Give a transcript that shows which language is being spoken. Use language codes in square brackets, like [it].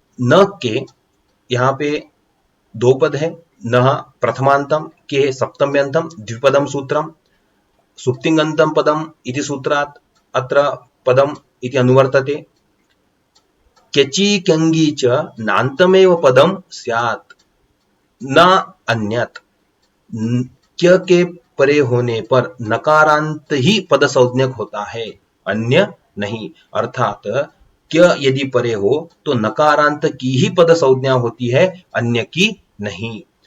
[sa] न के [hi] यहाँ पे दो पद है, [sa] न प्रथमांतम के सप्तम्यंतम द्विपदम सूत्रम, सुप्तिंगंतम पदम इति सूत्रात् अत्र पदम इति अनुवर्तते। क्यचि क्यंगी च नान्तमेव पदम स्यात् न अन्यत्। [hi] क्य के परे होने पर नकारांत ही पद संज्ञक होता है, अन्य नहीं। अर्थात क्य यदि परे हो तो नकारांत की ही पद संज्ञा होती है, अन्य की नहीं।